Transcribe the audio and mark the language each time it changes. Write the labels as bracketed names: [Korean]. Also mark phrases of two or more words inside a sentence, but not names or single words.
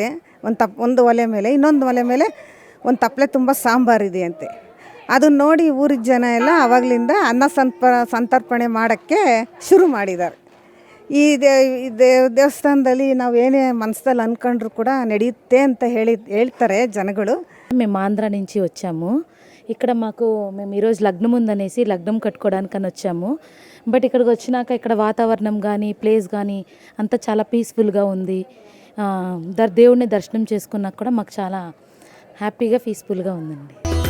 [Kannada] ಒಂದು ಒಲೆ ಮೇಲೆ, ಇನ್ನೊಂದು ಒಲೆ ಮೇಲೆ ಒಂದು ತಪ್ಪಲೆ ತುಂಬ ಸಾಂಬಾರಿದೆಯಂತೆ. ಅದನ್ನು ನೋಡಿ ಊರಿನ ಜನ ಎಲ್ಲ ಆವಾಗಲಿಂದ ಅನ್ನ ಸಂತರ್ಪಣೆ ಮಾಡೋಕ್ಕೆ ಶುರು ಮಾಡಿದ್ದಾರೆ. ಈ ದೇವಸ್ಥಾನದಲ್ಲಿ ನಾವು ಏನೇ మనసులో ಅಂದ್ಕೊಂಡ್ರು కూడా ನಡೆಯುತ್ತೆ ಅಂತ ಹೇಳ್ತಾರೆ జనಗಳು. [Telugu] మేము ఆంధ్ర నుంచి వచ్చాము. ఇక్కడ మేము ఈరోజు లగ్నం ఉందనేసి లగ్నం కట్టుకోవడానికని వచ్చాము. బట్ ఇక్కడికి వచ్చినాక ఇక్కడ వాతావరణం కానీ ప్లేస్ కానీ అంతా చాలా పీస్ఫుల్గా ఉంది. దేవుడిని దర్శనం చేసుకున్నాక కూడా మాకు చాలా హ్యాపీగా పీస్ఫుల్గా ఉందండి.